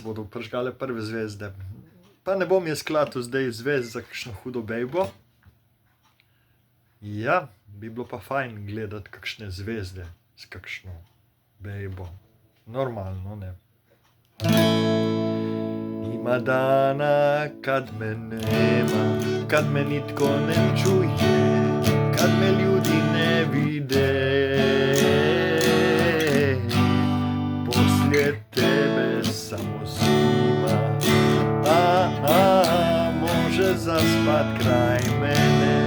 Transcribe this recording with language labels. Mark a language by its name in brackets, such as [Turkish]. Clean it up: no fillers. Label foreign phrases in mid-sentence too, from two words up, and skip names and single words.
[Slovenian] bodo prižgale prve zvezde. Pa ne bom jaz klatil zdaj zvezd za kakšno hudo bejbo. Ja, bi bilo pa fajn gledati kakšne zvezde s kakšno bejbo. Normalno, ne? [Croatian] Ima dana, kad me nema, kad me nitko ne čuje, kad me ljudi ne vide. Poslije tebe samo zima, može zaspat kraj mene.